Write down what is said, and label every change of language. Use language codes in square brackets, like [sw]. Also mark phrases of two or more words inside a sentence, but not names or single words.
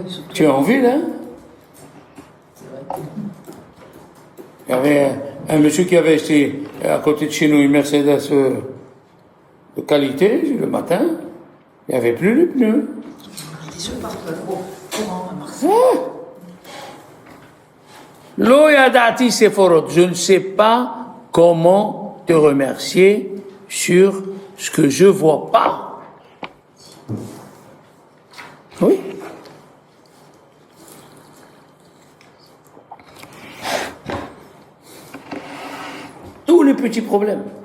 [fr] Tu es en ville, hein. Il y avait un monsieur qui avait acheté à côté de chez nous une Mercedes de qualité le matin, il n'y avait plus les pneus. je parle au courant à Marseille. [he] לא ידעתי ספורות. [fr] Je ne sais pas comment te remercier sur ce que je vois pas. Oui. Tous les petits problèmes.